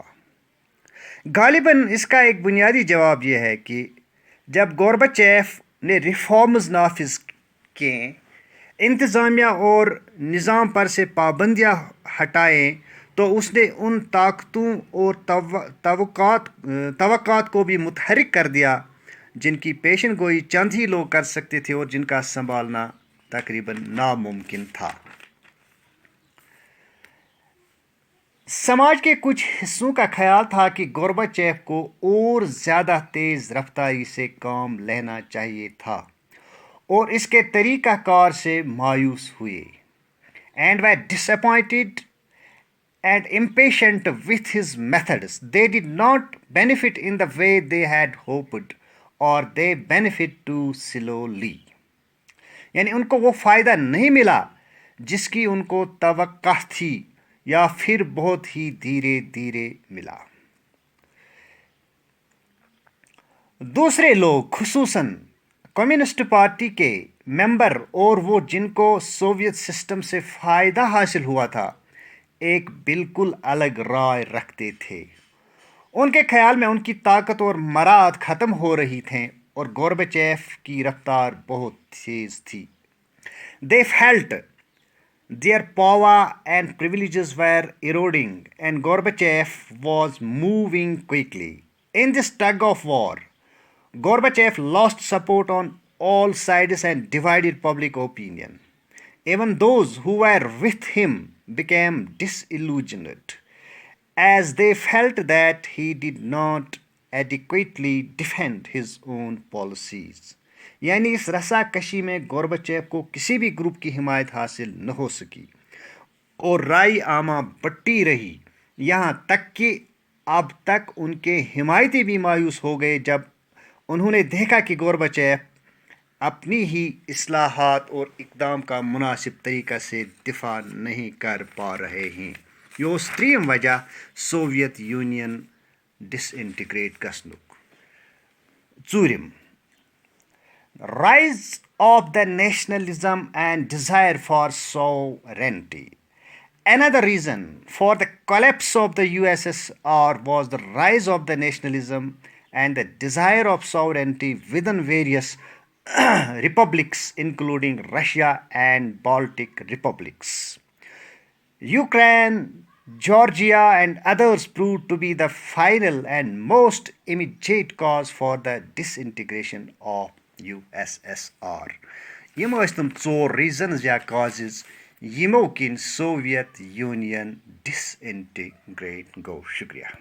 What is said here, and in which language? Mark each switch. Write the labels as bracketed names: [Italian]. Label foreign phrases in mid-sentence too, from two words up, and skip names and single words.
[Urdu] غالباً اس کا ایک بنیادی جواب یہ ہے کہ جب گورباچیف نے ریفارمز نافذ کیں, انتظامیہ اور نظام پر سے پابندیاں ہٹائیں تو اس نے ان طاقتوں اور توقعات کو بھی متحرک کر دیا جن کی پیشن گوئی چند ہی لوگ کر سکتے تھے اور جن کا سنبھالنا تقریباً ناممکن تھا. سماج کے کچھ حصوں کا خیال تھا کہ گورباچیف کو اور زیادہ تیز رفتاری سے کام لینا چاہیے تھا اور اس کے طریقہ کار سے مایوس ہوئے. [English] And were disappointed and impatient with his methods. They did not benefit in the way they had hoped, or they benefit too slowly. [Urdu] یعنی ان کو وہ فائدہ نہیں ملا جس کی ان کو توقع تھی یا پھر بہت ہی دھیرے دھیرے ملا. دوسرے لوگ خصوصاً کمیونسٹ پارٹی کے ممبر اور وہ جن کو سوویت سسٹم سے فائدہ حاصل ہوا تھا ایک بالکل الگ رائے رکھتے تھے. ان کے خیال میں ان کی طاقت اور مراعات ختم ہو رہی تھیں اور گورباچیف کی رفتار بہت تیز تھی. [English] They felt their power and privileges were eroding and Gorbachev was moving quickly. In this tug of war, Gorbachev lost support on all sides and divided public opinion. Even those who were with him became disillusioned, as they felt that he did not adequately defend his own policies. [Urdu] یعنی اس رسا کشی میں گورباچیف کو کسی بھی گروپ کی حمایت حاصل نہ ہو سکی اور رائے عامہ بٹی رہی, یہاں تک کہ اب تک ان کے حمایتی بھی مایوس ہو گئے جب انہوں نے دیکھا کہ گورباچیف اپنی ہی اصلاحات اور اقدام کا مناسب طریقہ سے دفاع نہیں کر پا رہے ہیں. [Kashmiri] یہ اوس ترٛیٚیِم وجہ سوویت یونین ڈس انٹیگریٹ گژھنُک. ژوٗرِم, [English] Rise of the nationalism and desire for sovereignty. Another reason for the collapse of the USSR was the rise of the nationalism and the desire of sovereignty within various republics, including Russia and Baltic republics. Ukraine, Georgia, and others proved to be the final and most immediate cause for the disintegration of USSR. [Kashmiri] یِم ٲسۍ تِم ژور ریٖزنز یا کازز یِمو کِنۍ سوویت یوٗنین ڈِس اِنٹِگریٹ گوٚو. شُکریہ.